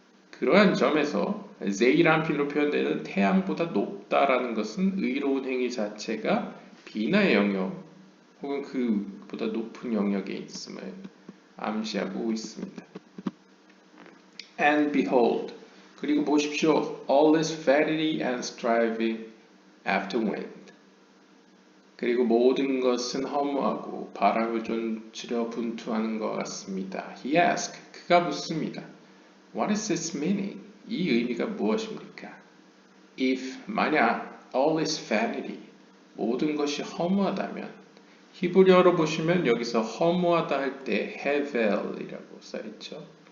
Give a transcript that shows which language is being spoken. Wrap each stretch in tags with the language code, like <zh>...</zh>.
<ko>그러한 점에서 제이란필로 표현되는 태양보다 높다라는 것은 의로운 행위 자체가 비나의 영역 혹은 그보다 높은 영역에 있음을 암시하고 있습니다.</ko> <en>And behold,</en> <ko>그리고 보십시오.</ko> <en>All is vanity and striving after wind.</en> <ko>그리고 모든 것은 허무하고 바람을 쫓으려 분투하는 것 같습니다.</ko> <en>He asked,</en> <ko>그가 묻습니다.</ko> <en>What is its meaning?</en> <ko>이 의미가 무엇입니까? If 만약</ko> <en>all is vanity,</en> <ko>모든 것이 허무하다면 히브리어로 보시면 여기서 허무하다 할 때 헤벨이라고 써있죠.</ko>